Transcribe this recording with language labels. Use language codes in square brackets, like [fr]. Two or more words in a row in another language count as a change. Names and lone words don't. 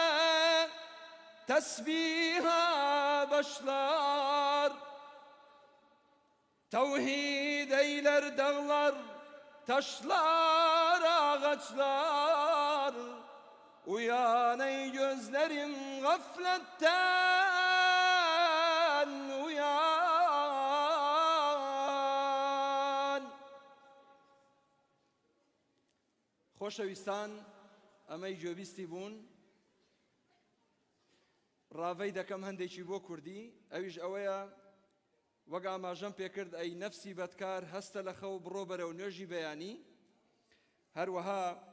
[tr] tesbiha başlar tevhid eyler dağlar taşlar ağaçlar uyan ey gözlerim gafletten uyan [ckb] خۆشەویستان ئەمەی گوێبیستی بوون ڕاوەی دەکەم هەندێکی بۆ کوردی ئەویش ئەوەیە وەک ئاماژەم پێکرد ئەی نەفسی بەدکار هەستە لە خەو بڕۆ بەرەو نوێژی بەیانی هەروەها